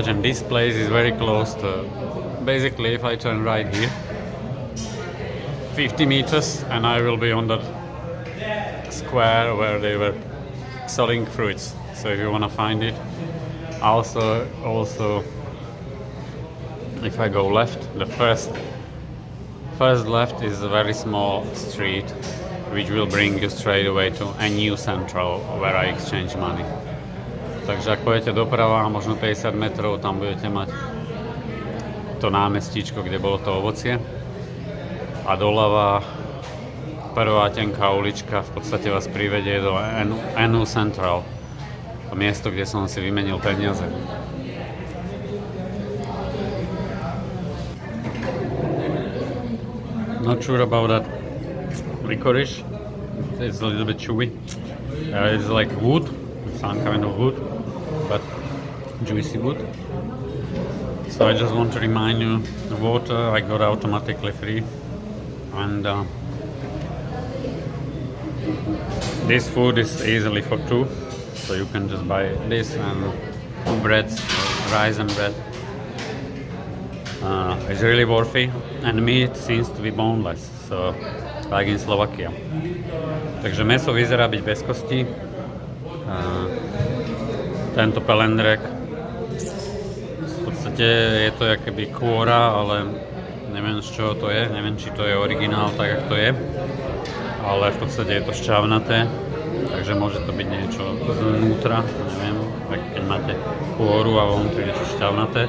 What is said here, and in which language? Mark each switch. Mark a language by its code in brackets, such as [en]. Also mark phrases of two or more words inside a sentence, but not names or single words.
[en] And this place is very close to, basically if I turn right here, 50 meters and I will be on that square where they were selling fruits. So if you want to find it. Also if I go left, the first left is a very small street which will bring you straight away to a new central where I exchange money. [sk] Takže ak pôjdete doprava, možno 50 metrov, tam budete mať to námestíčko, kde bolo to ovocie. A doľava prvá tenká ulička v podstate vás privedie do NU Central. To miesto, kde som si vymenil peniaze. [en] Not sure about that licorice. It's a little bit chewy. It's like wood, some kind of wood, but juicy wood. So I just want to remind you, the water I got automatically free, and this food is easily for two, so you can just buy this and two breads, rice and bread. It's really worthy, and meat seems to be boneless, so like in Slovakia. [sk] Takže mäso vyzerá byť bez kostí. Tento pelendrek, v podstate je to jakoby kôra, ale neviem z čoho to je, neviem či to je originál tak, jak to je. Ale v podstate je to šťavnaté, takže môže to byť niečo znútra, neviem, tak keď máte kôru a vnútri niečo šťavnaté.